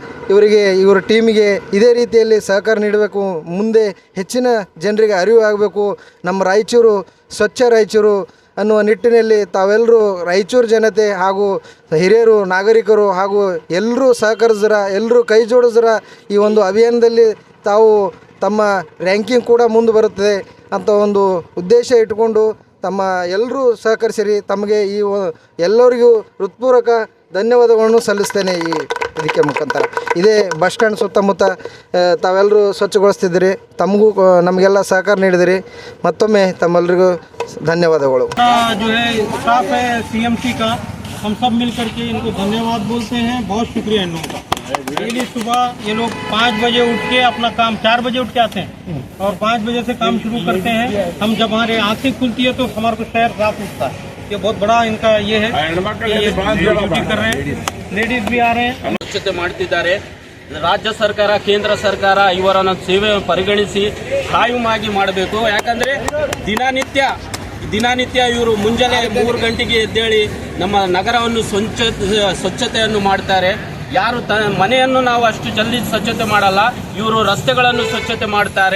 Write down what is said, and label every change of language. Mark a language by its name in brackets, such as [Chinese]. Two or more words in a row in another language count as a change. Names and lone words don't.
[Kannada] ಇವರ ಟೀಮಿಗೆ ಇದೇ ರೀತಿಯಲ್ಲಿ ಸಹಕಾರ ನೀಡಬೇಕು, ಮುಂದೆ ಹೆಚ್ಚಿನ ಜನರಿಗೆ ಅರಿವು ಆಗಬೇಕು, ನಮ್ಮ ರಾಯಚೂರು ಸ್ವಚ್ಛ ರಾಯಚೂರು ಅನ್ನುವ ನಿಟ್ಟಿನಲ್ಲಿ ತಾವೆಲ್ಲರೂ ರಾಯಚೂರು ಜನತೆ ಹಾಗೂ ಹಿರಿಯರು, ನಾಗರಿಕರು ಹಾಗೂ ಎಲ್ಲರೂ ಸಹಕರಿಸಿದ್ರ, ಎಲ್ಲರೂ ಕೈ ಜೋಡಿಸಿದ್ರ ಈ ಒಂದು ಅಭಿಯಾನದಲ್ಲಿ ತಾವು ತಮ್ಮ ರ್ಯಾಂಕಿಂಗ್ ಕೂಡ ಮುಂದೆ ಬರುತ್ತದೆ ಅಂತ ಒಂದು ಉದ್ದೇಶ ಇಟ್ಟುಕೊಂಡು ತಮ್ಮ ಎಲ್ಲರೂ ಸಹಕರಿಸಿರಿ. ತಮಗೆ ಎಲ್ಲರಿಗೂ ಹೃತ್ಪೂರ್ವಕ ಧನ್ಯವಾದಗಳನ್ನು ಸಲ್ಲಿಸ್ತೇನೆ. ಇದಕ್ಕೆ ಮುಖಾಂತರ ಇದೇ [English] bus stand [Kannada] ಸುತ್ತಮುತ್ತ ತಾವೆಲ್ಲರೂ ಸ್ವಚ್ಛಗೊಳಿಸ್ತಿದ್ದೀರಿ, ತಮಗೂ ನಮಗೆಲ್ಲ ಸಹಕಾರ ನೀಡಿದಿರಿ. ಮತ್ತೊಮ್ಮೆ ತಮ್ಮೆಲ್ಲರಿಗೂ ಧನ್ಯವಾದಗಳು. [Hindi] जो है स्टाफ है सीएमसी का, हम सब मिल करके इनको धन्यवाद बोलते हैं. बहुत शुक्रिया इन लोगों का. डेली सुबह ये लोग 5 बजे उठ के अपना काम 4 बजे उठ के आते हैं और 5 बजे से काम शुरू करते हैं. हम जब हमारे आँखें खुलती है तो हमारे को शहर साफ उठता है. ये बहुत बड़ा इनका ये है, ड्यूटी कर रहे हैं. लेडीज भी आ रहे हैं. [Kannada] ಸ್ವಚ್ಛತೆ ಮಾಡ್ತಿದ್ದಾರೆ. ರಾಜ್ಯ ಸರ್ಕಾರ, ಕೇಂದ್ರ ಸರ್ಕಾರ ಇವರನ್ನು ಸೇವೆ ಪರಿಗಣಿಸಿ ಕಾಯುಮಾಗಿ ಮಾಡಬೇಕು. ಯಾಕಂದರೆ ದಿನನಿತ್ಯ ಇವರು ಮುಂಜಾನೆ 3 ಗಂಟೆಗೆ ಎದ್ದೇಳಿ ನಮ್ಮ ನಗರವನ್ನು ಸ್ವಚ್ಛತೆಯನ್ನು ಮಾಡ್ತಾರೆ. ಯಾರು ಮನೆಯನ್ನು ನಾವು ಅಷ್ಟು ಜಲ್ದಿ ಸ್ವಚ್ಛತೆ ಮಾಡಲ್ಲ, ಇವರು ರಸ್ತೆಗಳನ್ನು ಸ್ವಚ್ಛತೆ ಮಾಡ್ತಾರೆ.